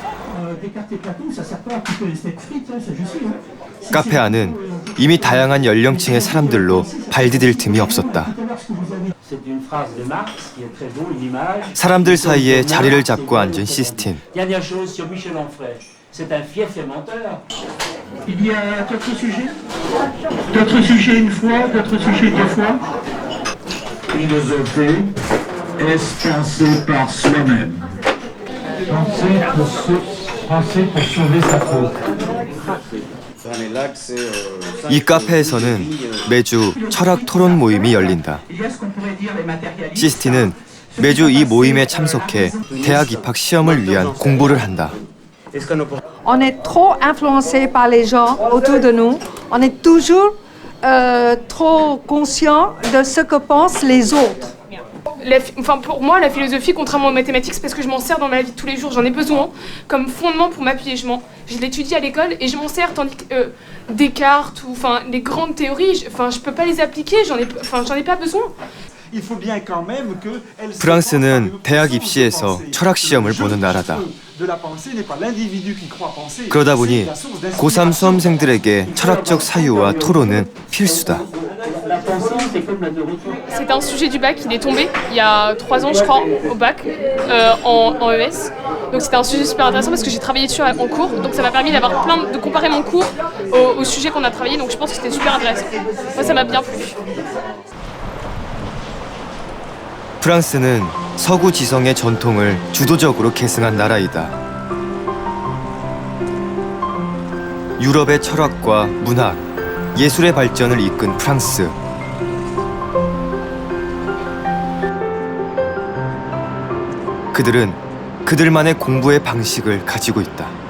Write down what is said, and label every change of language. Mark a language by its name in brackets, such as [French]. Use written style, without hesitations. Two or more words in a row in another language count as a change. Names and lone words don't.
[Korean] 카페 안은 이미 다양한 연령층의 사람들로 발디딜 틈이 없었다. 사람들 사이에 자리를 잡고 앉은 시스틴. [French] C'est un fief et menteur. Il y a d'autres sujets? D'autres sujets une fois, d'autres sujets deux fois? Philosophie, est-ce penser par soi-même? Penser pour sauver sa peau. [Korean] 이 카페에서는 매주 철학 토론 모임이 열린다. 시스티는 매주 이 모임에 참석해 대학 입학 시험을 위한 공부를 한다. [French] On est trop influencé par les gens autour de nous. On est toujours trop conscient de ce que pensent les autres. Pour moi, la philosophie, contrairement aux mathématiques, c'est parce que je m'en sers dans ma vie de tous les jours. J'en ai besoin comme fondement pour m'appuyer. Je l'étudie à l'école et je m'en sers, tandis que Descartes ou les grandes théories, je peux pas les appliquer. J'en ai pas besoin. [Korean] 프랑스는 대학 입시에서 철학 시험을 보는 나라다. 그러다 보니 고3 수험생들에게 철학적 사유와 토론은 필수다. [French] C'est un sujet du bac, il est tombé il y a 3 ans je crois au bac en ES. Donc c'était un sujet super intéressant parce que j'ai travaillé dessus en cours. Donc ça m'a permis de comparer mon cours au sujet qu'on a travaillé. Donc je pense que c'était super intéressant. Moi ça m'a bien plu. [Korean] 프랑스는 서구 지성의 전통을 주도적으로 계승한 나라이다. 유럽의 철학과 문학, 예술의 발전을 이끈 프랑스. 그들은 그들만의 공부의 방식을 가지고 있다.